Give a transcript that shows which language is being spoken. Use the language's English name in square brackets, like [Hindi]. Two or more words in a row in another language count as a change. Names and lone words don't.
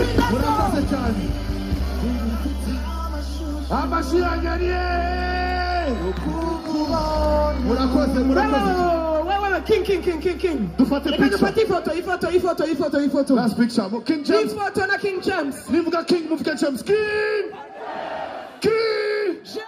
[Kinyarwanda] Murakoze cyane. Amashyi yanyu ari he? Murakoze, murakoze. Wewe, wewe, wewe, king, king, king, king, king. Dufate Reka picture. dufate ifoto, ifoto, ifoto, ifoto, ifoto. [English] Last picture. [Kinyarwanda] King James. Ifoto na King James. Nivuga King, muvuge James. King! King!